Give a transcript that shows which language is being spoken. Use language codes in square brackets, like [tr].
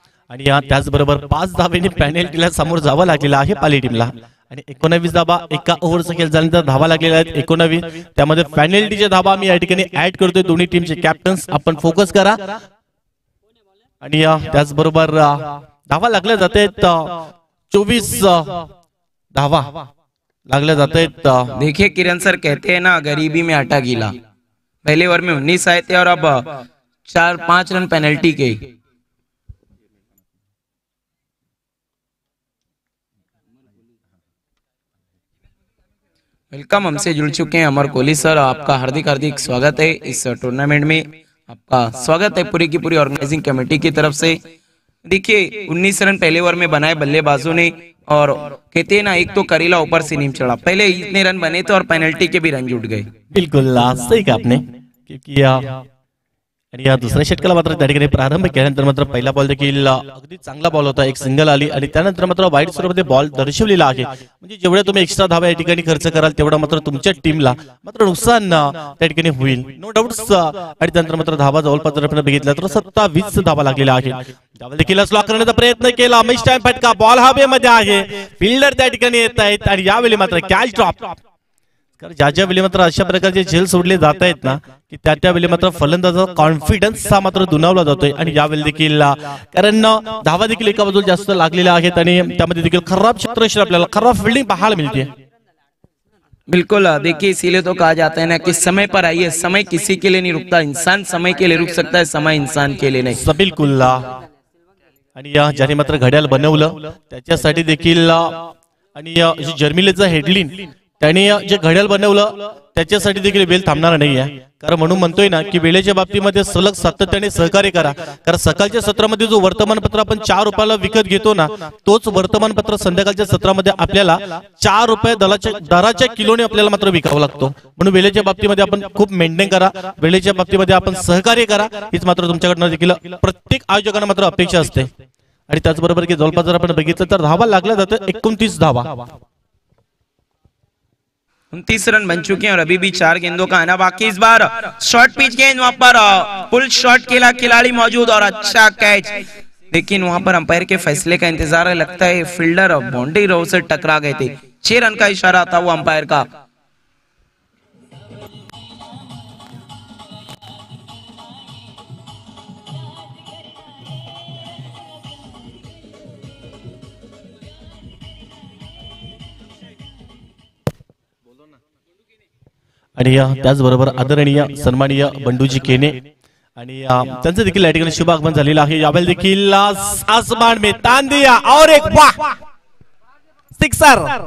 [mr] आणि त्याचबरोबर 5 धावेने पेनल्टीला समोर जावं लागलेलं आहे पाली टीमला आणि 19 धावा एका ओव्हरचा खेळ झाल्यानंतर धावा लागलेल्या आहेत 19। त्यामध्ये पेनल्टीच्या धावा मी या ठिकाणी ऍड करतोय। दोन्ही टीमचे कॅप्टन्स आपण फोकस करा आणि त्याचबरोबर धावा लागल्या जात आहेत 24 धावा लागल्या जात आहेत। [hi] देखिए किरण सर कहते हैं ना गरीबी में आटा गीला। पहले ओवर में 19 आए थे और अब 4-5 रन पेनल्टी के। वेलकम, हमसे जुड़ चुके हैं अमर कोहली सर। आपका हार्दिक हार्दिक स्वागत है इस टूर्नामेंट में। आपका स्वागत है पूरी की पूरी ऑर्गेनाइजिंग कमेटी की तरफ से। देखिए 19 रन पहले ओवर में बनाए बल्लेबाजों ने और कहते हैं ना एक तो करेला ऊपर से नीम चढ़ा। पहले इतने रन बने थे और पेनल्टी के भी रन जुट गए। बिल्कुल सही कहा आपने क्योंकि [mr] आणि या दुसऱ्या षटकाला मात्र त्या ठिकाणी प्रारंभ केल्यानंतर मात्र पहिला बॉल देखील अगदी चांगला बॉल होता, एक सिंगल आली आणि त्यानंतर मात्र वाईट स्वरूपामध्ये बॉल दर्शवलेला आहे। म्हणजे जेवढे तुम्ही एक्स्ट्रा धावा या ठिकाणी खर्च कराल तेवढा मात्र तुमच्या टीमला मात्र नुकसान त्या ठिकाणी होईल, नो डाऊट्स। आणि त्यानंतर मात्र धावा जवळपास जर आपण बघितला तर 27 धावा लागलेल्या आहेत। धावा देखील स्लॉक करण्याचा प्रयत्न केला, मिस टाइम फटका, बॉल हवेमध्ये आहे, फिल्डर त्या ठिकाणी येत आहेत आणि यावेळी मात्र कॅच ड्रॉप। कारण ज्या वेळी मात्र अशा प्रकारचे झेल सोडले जात आहेत ना की त्या वेळी मात्र फलंदाजाचा कॉन्फिडन्स हा मात्र दुणावला जातोय आणि यावेळी देखील कारण धावा देखील एका बाजूला जास्त लागलेल्या आहेत आणि त्यामध्ये देखील खराब क्षेत्ररक्षण आपल्याला खराब फिल्डिंग पाहायला मिळते। [hi] बिल्कुल देखिए, इसीलिए तो कहा जाता है ना कि समय पर आइए। समय किसी के लिए नहीं रुकता, इंसान समय के लिए रुक सकता है, समय इंसान के लिए नाही. [mr] बिलकुल. आणि ज्याने मात्र घड्याळ बनवलं त्याच्यासाठी देखील आणि जर्मिलेचं हेडलिन त्याने जे घड्याळ बनवलं त्याच्यासाठी देखील वेळ थांबणार नाहीये. कारण म्हणून म्हणतोय ना की वेळेच्या बाबतीमध्ये सलग सातत्याने सहकार्य करा. कारण सकाळच्या सत्रामध्ये जो वर्तमानपत्र आपण 4 रुपयाला विकत घेतो ना, तोच वर्तमानपत्र संध्याकाळच्या सत्रामध्ये आपल्याला 4 रुपये दराच्या किलोने आपल्याला मात्र विकावं लागतो. म्हणून वेळेच्या बाबतीमध्ये आपण खूप मेंटेन करा, वेळेच्या बाबतीमध्ये आपण सहकार्य करा, हीच मात्र तुमच्याकडनं देखील प्रत्येक आयोजकांना मात्र अपेक्षा असते. आणि त्याचबरोबर की जवळपास जर आपण बघितलं तर धावा लागल्या जातात 29 धावा. [hi] 29 रन बन चुके हैं और अभी भी 4 गेंदों का आना बाकी. इस बार शॉर्ट पिच गेंद, वहां पर फुल शॉट खेला खिलाड़ी मौजूद और अच्छा कैच. लेकिन वहां पर अंपायर के फैसले का इंतजार है. लगता है फील्डर बाउंड्री रो से टकरा गए थे. 6 रन का इशारा था वो अंपायर का. [mr] आणि त्याचबरोबर आदरणीय सन्माननीय बंडूजी केने आणि त्यांचं देखील या ठिकाणी शुभ आगमन झालेलं आहे. [hi] यावेळी देखील आसमान में तान दिया और एक वाह सिक्सर.